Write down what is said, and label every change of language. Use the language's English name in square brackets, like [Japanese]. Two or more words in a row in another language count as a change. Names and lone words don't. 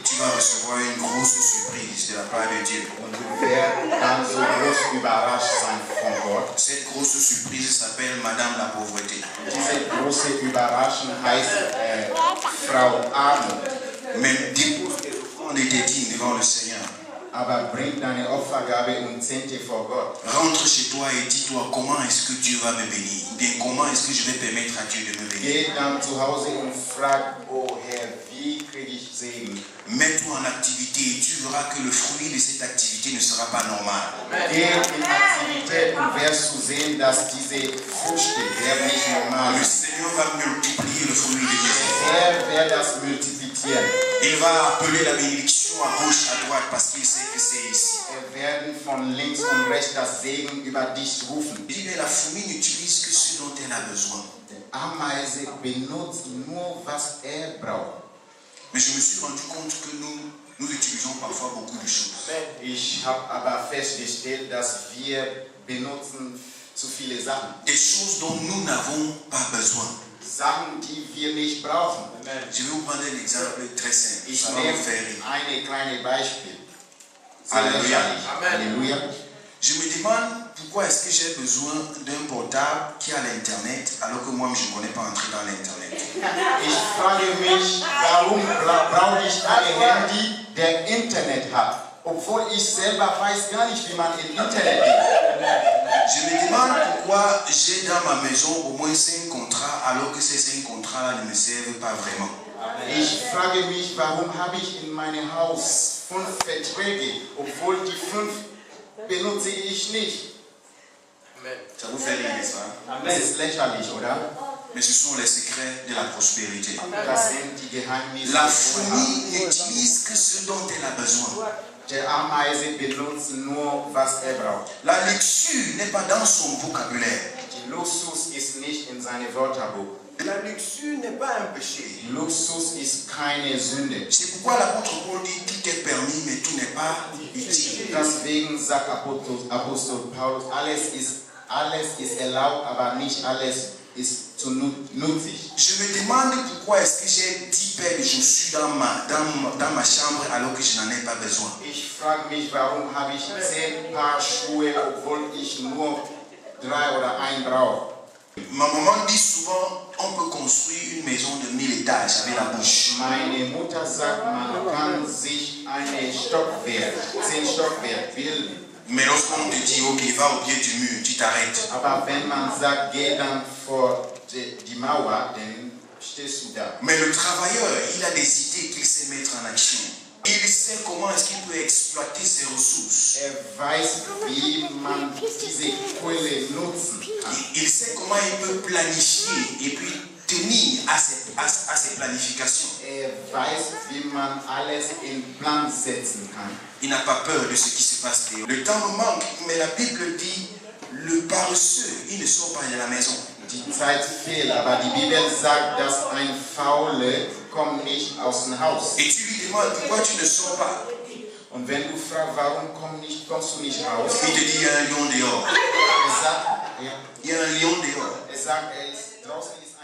[French] Tu vas recevoir une grosse surprise de la part de Dieu. [German] Und du wirst dann so groß überrascht sein von Gott. [French] Cette grosse surprise s'appelle Madame la pauvreté. [German] Diese große Überraschung heißt Frau Armut. [French] Même 10% on était digne devant le Seigneur. [German] Aber bring deine Opfergabe und Zehnte vor Gott. [French] Rentre chez toi et dis-toi comment est-ce que Dieu va me bénir. Ou bien comment est-ce que je vais permettre à Dieu de me bénir. [German] Geh dann zu Hause und frag, oh Herr, wie kriege ich Segen? [French] Mets-toi en activité et tu verras que le fruit de cette activité ne sera pas normal. [German] Geh in Aktivität und wirst du sehen, dass diese Früchte werden nicht normal [French] Le [German] sind. [French] Seigneur va multiplier le fruit de Dieu. [German] Er wird das multiplizieren. [French] Il va appeler la bénédiction à gauche, à droite parce qu'il sait que c'est ici. [German] Werden von links und rechts das Segen über dich rufen. [French] Il dit que la fourmi n'utilise que ce dont elle a besoin. [German] Die Ameise benutzt nur, was braucht. [French] Mais je me suis rendu compte que nous utilisons parfois beaucoup de choses. [German] Ich habe aber festgestellt, dass wir benutzen zu viele Sachen. [French] Des choses dont nous n'avons pas besoin. [German] Sachen, die wir nicht brauchen. [French] Je vais vous prendre un exemple très simple. [German] Ich [French] Ça va [German] nehme [French] vous faire rire. [German] ein kleines Beispiel. [French] Alléluia. Alléluia. Je me demande pourquoi est-ce que j'ai besoin d'un portable qui a l'internet alors que moi je ne connais pas entrer dans l'internet. [German] Ich frage mich, warum brauche ich ein Handy, der Internet hat, obwohl ich selber weiß gar nicht, wie man im Internet geht. [French] Je me demande pourquoi j'ai dans ma maison au moins 5 contrats alors que ces 5 contrats ne me servent pas vraiment. [German] Ich frage mich, warum habe ich in meinem Haus 5 Verträge, obwohl die 5 benutze ich nicht. [French] Ça vous fait rire, n'est-ce pas? [German] Das ist lächerlich, oder? [French] Mais ce sont les secrets de la prospérité. [German] Das sind die Geheimnisse. [French] La fourmi n'utilise que ce dont elle a besoin. [German] Der Ameise benutzt nur, was braucht. [French] La luxure n'est pas dans son vocabulaire. [German] Die Luxus ist nicht in seinem Wörterbuch. [French] La luxure n'est pas un péché. [German] Luxus ist keine Sünde. [French] C'est pourquoi l'apôtre Paul dit tout est permis, mais tout n'est pas utile. [German] Deswegen sagt Apostel Paulus, alles ist erlaubt, aber nicht alles ist zu nützlich. [French] Je me demande pourquoi est-ce que j'ai 10 paires de chaussures dans ma chambre alors que je n'en ai pas besoin. [German] Ich frage mich, warum habe ich 10 Paar Schuhe, obwohl ich nur 3 oder 1 brauche. [French] Ma maman dit souvent, on peut construire une maison de 1000 étages avec la bouche. [German] Meine Mutter sagt, man kann sich eine Stockwerk, 10 Stockwerk bilden. [French] Mais lorsqu'on te dit, ok, va au pied du mur, tu t'arrêtes. [German] Aber wenn man sagt, geh dann vor die Mauer, dann stehst du da. [French] Mais le travailleur, il a des idées qu'il sait mettre en action. Il sait comment est-ce qu'il peut exploiter ses ressources. [German] Weiß, wie man diese Quelle nutzen kann. [French] Il sait comment il peut planifier et puis tenir à ses planifications. [German] Weiß, wie man alles in Plan setzen kann. [French] Il n'a pas peur de ce qui se passe dehors. Le temps me manque, mais la Bible dit, le paresseux, il ne sort pas de la maison. [German] Die Zeit fehlt, aber die Bibel sagt, dass ein Faule kommt nicht aus dem Haus. [French] Et tu lui demandes pourquoi tu ne sors pas. [German] Und wenn du fragst, warum kommst du nicht raus? [French] Il te dit, il y a un lion dehors. [German] Sagt, ja, [French] Il y a un lion dehors. [German] sagt, draußen ist